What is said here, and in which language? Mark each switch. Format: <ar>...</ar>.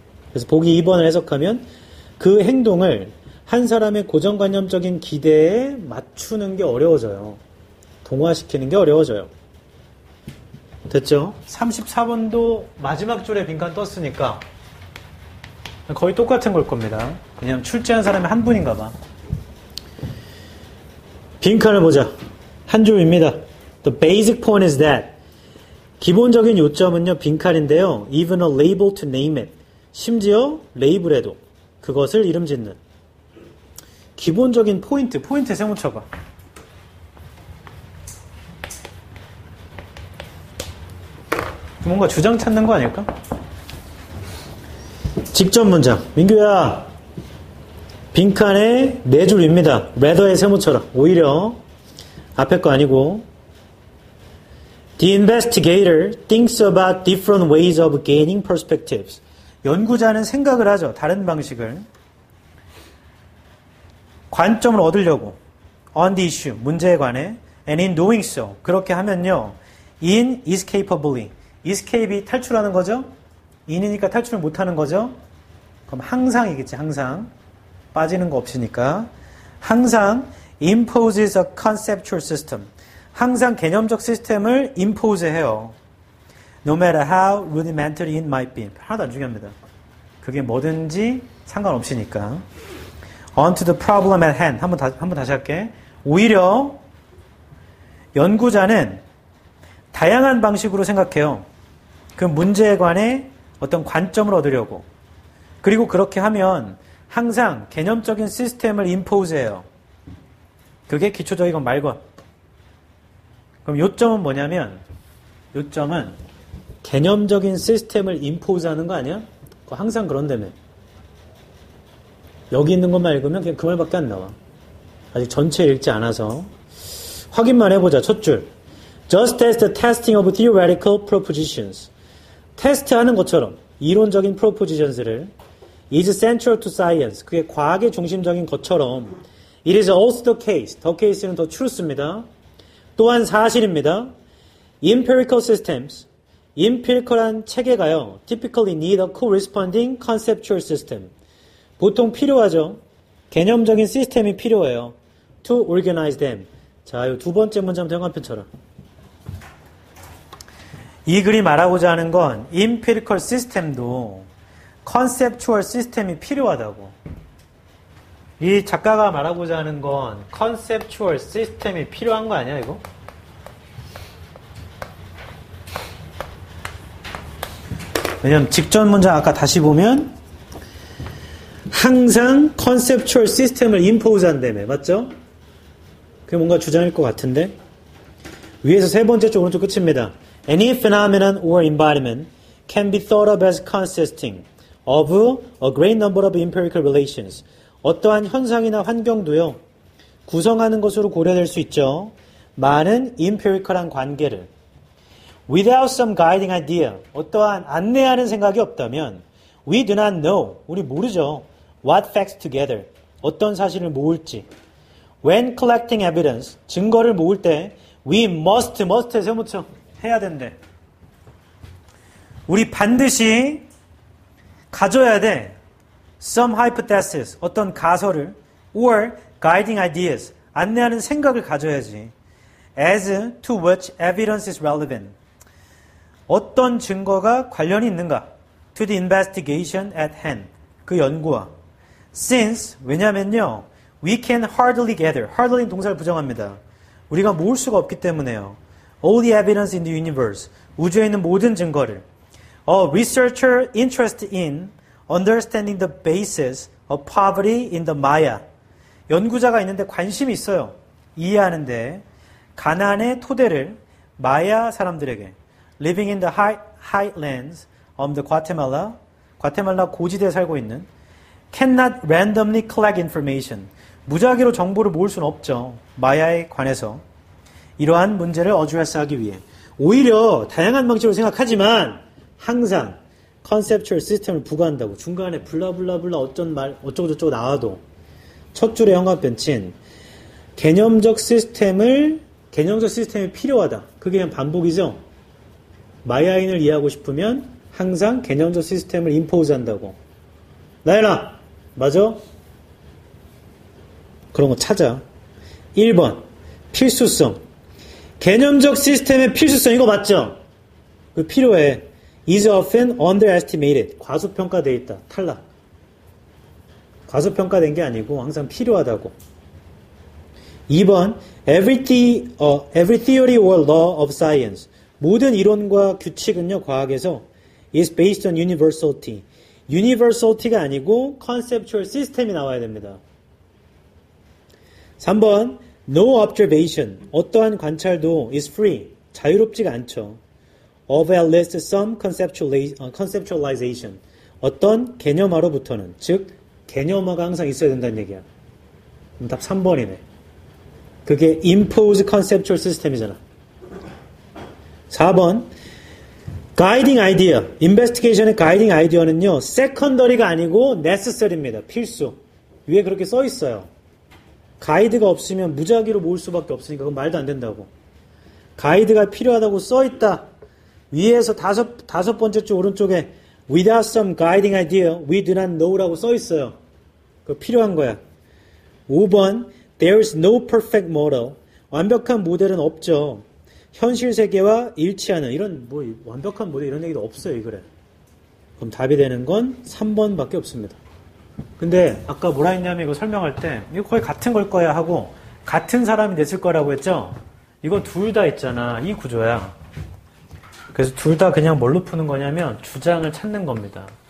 <ko>그래서 보기 2번을 해석하면 그 행동을 한 사람의 고정관념적인 기대에 맞추는 게 어려워져요. 동화시키는 게 어려워져요. 됐죠? 34번도 마지막 줄에 빈칸 떴으니까 거의 똑같은 걸 겁니다. 그냥 출제한 사람이 한 분인가 봐. 빈칸을 보자. 한 줄입니다.</ko> <en>The basic point is that</en> <ko>기본적인 요점은요, 빈칸인데요.</ko> <en>Even a label to name it.</en> <ko>심지어 레이블에도 그것을 이름 짓는. 기본적인 포인트 세모쳐봐. 뭔가 주장 찾는 거 아닐까? 직접 문장. 민규야, 빈칸에 4줄입니다. rather에 세모쳐라. 오히려 앞에 거 아니고.</ko> <en>The investigator thinks about different ways of gaining perspectives.</en> <ko>연구자는 생각을 하죠. 다른 방식을. 관점을 얻으려고.</ko> <en>On the issue.</en> <ko>문제에 관해.</ko> <en>And in doing so.</en> <ko>그렇게 하면요.</ko> <en>inescapably.</en> <ko>escape이 탈출하는 거죠. in이니까 탈출을 못하는 거죠. 그럼 항상이겠지. 항상. 빠지는 거 없으니까. 항상</ko> <en>imposes a conceptual system.</en> <ko>항상 개념적 시스템을 impose 해요.</ko> <en>No matter how rudimentary it might be.</en> <ko>하나도 안 중요합니다. 그게 뭐든지 상관없으니까. On to the problem at hand. 한번 다시 할게. 오히려 연구자는 다양한 방식으로 생각해요. 그 문제에 관해 어떤 관점을 얻으려고. 그리고 그렇게 하면 항상 개념적인 시스템을 impose 해요. 그게 기초적이건 말건. 그럼 요점은 뭐냐면, 요점은 개념적인 시스템을 impose 하는 거 아니야? 그거 항상 그런다며. 여기 있는 것만 읽으면 그냥 그 말밖에 안 나와. 아직 전체 읽지 않아서. 확인만 해보자. 첫 줄.</ko> <en>Just as the testing of theoretical propositions.</en> <ko>테스트하는 것처럼 이론적인</ko> <en>propositions를 is central to science.</en> <ko>그게 과학의 중심적인 것처럼</ko> <en>it is also the case.</en> <ko>the case는 더 truth입니다. 또한 사실입니다.</ko> <en>empirical systems.</en> <ko>empirical한 체계가요.</ko> <en>typically need a corresponding conceptual system.</en> <ko>보통 필요하죠. 개념적인 시스템이 필요해요.</ko> <en>to organize them.</en> <ko>자, 이 두 번째 문장 영화편 쳐라. 이 글이 말하고자 하는 건 empirical system도 conceptual system이 필요하다고. 이 작가가 말하고자 하는 건 conceptual system이 필요한 거 아니야, 이거? 왜냐면 직전 문장 아까 다시 보면 항상 conceptual system을 impose 한다며. 맞죠? 그게 뭔가 주장일 것 같은데. 위에서 세 번째 쪽 오른쪽 끝입니다.</ko> <en>Any phenomenon or embodiment can be thought of as consisting of a great number of empirical relations.</en> <ko>어떠한 현상이나 환경도요, 구성하는 것으로 고려될 수 있죠. 많은 empirical한 관계를.</ko> <en>Without some guiding idea,</en> <ko>어떠한 안내하는 생각이 없다면</ko> <en>we do not know,</en> <ko>우리 모르죠.</ko> <en>What facts together,</en> <ko>어떤 사실을 모을지.</ko> <en>When collecting evidence,</en> <ko>증거를 모을 때</ko> <en>we must</en> <ko>에 세모쳐 해야 된대. 우리 반드시 가져야 돼.</ko> <en>Some hypothesis,</en> <ko>어떤 가설을</ko> <en>or guiding ideas,</en> <ko>안내하는 생각을 가져야지.</ko> <en>As to which evidence is relevant.</en> <ko>어떤 증거가 관련이 있는가?</ko> <en>To the investigation at hand.</en> <ko>그 연구와.</ko> <en>Since,</en> <ko>왜냐면요.</ko> <en>We can hardly gather.</en> <ko>hardly 동사를 부정합니다. 우리가 모을 수가 없기 때문에요.</ko> <en>All the evidence in the universe.</en> <ko>우주에 있는 모든 증거를.</ko> <en>A researcher interested in understanding the basis of poverty in the Maya.</en> <ko>연구자가 있는데 관심이 있어요. 이해하는데 가난의 토대를 마야 사람들에게</ko> <en>living in the highlands of the Guatemala,</en> <ko>과테말라 고지대에 살고 있는</ko> <en>cannot randomly collect information.</en> <ko>무작위로 정보를 모을 수는 없죠. 마야에 관해서. 이러한 문제를 어드레스하기 위해. 오히려 다양한 방식으로 생각하지만 항상 컨셉추얼 시스템을 부과한다고. 중간에 블라블라블라 어쩐 말 어쩌고저쩌고 나와도 첫 줄에 형광펜친 개념적 시스템이 필요하다. 그게 그냥 반복이죠. 마야인을 이해하고 싶으면 항상 개념적 시스템을 임포즈 한다고. 나연아, 맞아? 그런 거 찾아. 1번, 필수성. 개념적 시스템의 필수성, 이거 맞죠? 그 필요해. is often underestimated. 과소평가되어 있다. 탈락. 과소평가된 게 아니고 항상 필요하다고.</ko> <en>2번, every theory or law of science.</en> <ko>모든 이론과 규칙은요, 과학에서</ko> <en>is based on universality.</en> <ko>universality가 아니고 conceptual system이 나와야 됩니다.</ko> <en>3번, no observation.</en> <ko>어떠한 관찰도</ko> <en>is free.</en> <ko>자유롭지가 않죠.</ko> <en>of at least some conceptualization.</en> <ko>어떤 개념화로부터는, 즉 개념화가 항상 있어야 된다는 얘기야. 답 3번이네. 그게 impose conceptual system이잖아. 4번, guiding idea. investigation의 guiding idea는요, secondary가 아니고 necessary입니다. 필수. 위에 그렇게 써 있어요. 가이드가 없으면 무작위로 모을 수밖에 없으니까 그건 말도 안 된다고. 가이드가 필요하다고 써 있다. 위에서 다섯 번째 줄 오른쪽에</ko> <en>without some guiding idea, we do not know</en> <ko>라고 써 있어요. 그거 필요한 거야.</ko> <en>5번, there is no perfect model.</en> <ko>완벽한 모델은 없죠. 현실 세계와 일치하는 이런 완벽한 모델 이런 얘기도 없어요. 이 글에. 그럼 답이 되는 건 3번밖에 없습니다. 근데 아까 뭐라 했냐면 이거 설명할 때 이거 거의 같은 걸 거야 하고 같은 사람이 냈을 거라고 했죠. 이거 둘 다 있잖아. 이 구조야. 그래서 둘 다 그냥 뭘로 푸는 거냐면 주장을 찾는 겁니다.</ko>